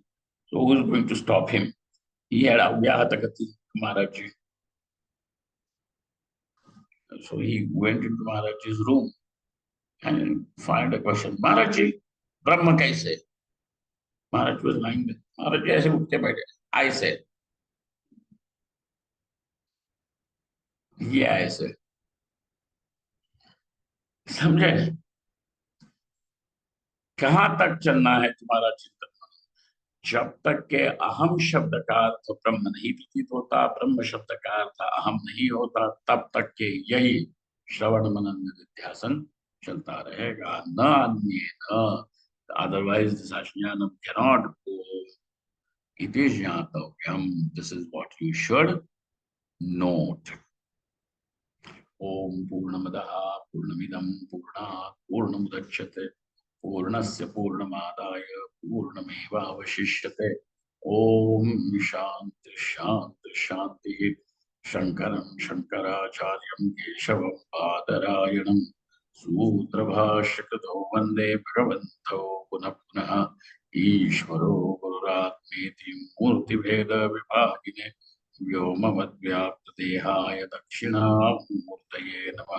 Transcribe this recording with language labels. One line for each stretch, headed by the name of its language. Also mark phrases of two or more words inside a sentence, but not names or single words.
English: So who's going to stop him? He had Avyahatakati Maharajji. So he went into Maharajji's room and fired a question. Maharajji, Brahma kaise? Maharaj was lying there.
Hindi: महाराजजी ऐसे उठके बैठे.
English: I said, yeah, I said.
Hindi: समझे? कहां तक चलना है तुम्हारा चिंतन? जब तक के अहम शब्द का अर्थ ब्रह्म नहीं प्रतीत होता, ब्रह्म शब्द का अर्थ अहम नहीं होता, तब तक के यही श्रवण मनन निधिध्यासन चलता रहेगा, न अन्य न.
English: Otherwise this ajnanam cannot go
Sanskrit: इति ज्ञातव्यम्.
English: This is what you should note.
Sanskrit: ॐ पूर्णमदः पूर्णमिदं पूर्णात् पूर्णमुदच्यते पूर्णस्य पूर्णमादाय पूर्णमेव अवशिष्यते. ॐ शान्तिः शान्तिः शान्तिः. शङ्करं शङ्कराचार्यं केशवं बादरायणम् सूत्रभाष्यकृतौ वन्दे भगवन्तौ पुनः पुनः ईश्वरो गुरुरात्मेति मूर्तिभेद विभागिने व्योमवद्व्याप्तदेहाय दक्षिणामूर्तये नमः।